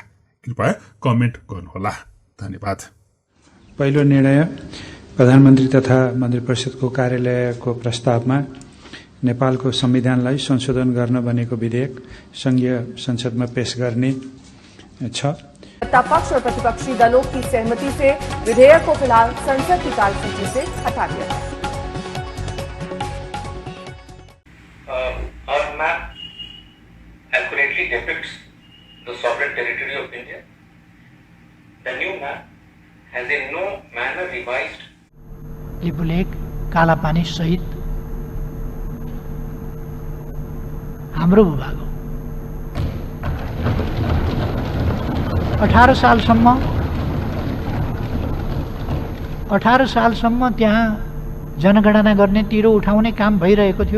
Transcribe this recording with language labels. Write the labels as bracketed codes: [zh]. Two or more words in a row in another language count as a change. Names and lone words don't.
[ne] कृपया कमेन्ट गर्नुहोला। धन्यवाद। पहिलो निर्णय प्रधानमन्त्री तथा मन्त्री परिषदको कार्यालयको प्रस्तावमा नेपालको संविधानलाई संशोधन गर्न बनेको विधेयक संघीय संसदमा पेश गर्ने छ। [hi] पक्ष और प्रतिपक्षी दलों की सहमति से विधेयक को फिलहाल संसद की कार्यसूची से हटा दिया गया। [en] Our map accurately depicts the sovereign territory of India. The new map has in no manner revised [ne] लिपुलेक कालापानी सहित हाम्रो भूभाग हो। 18 सालसम्म त्यहाँ जनगणना गर्ने तिरो उठाउने काम भइरहेको थियो।